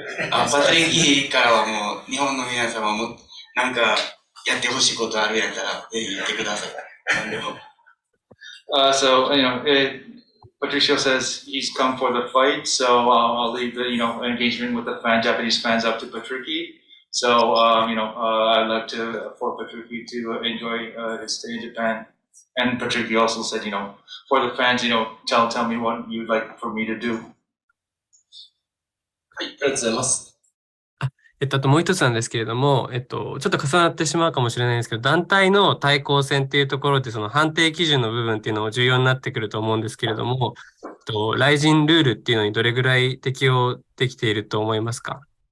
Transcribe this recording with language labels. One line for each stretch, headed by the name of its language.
Japanese: パトリックからはもう日本の皆様もなんかやってほしいことあるやったらぜひ言ってください。
English: So Patricio says he's come for the fight, so I'll leave the engagement with the Japanese fans up to Patricky. So I'd like for Patricky to enjoy his stay in Japan. And Patricky also said, for the fans, tell me what you'd like for me to do.
Japanese: はい、ありがとうございます。あともう一つなんですけれども、ちょっと重なってしまうかもしれないんですけど、団体の対抗戦っていうところで、その判定基準の部分っていうのも重要になってくると思うんですけれども、ライジンルールっていうのにどれぐらい適用できていると思いますか？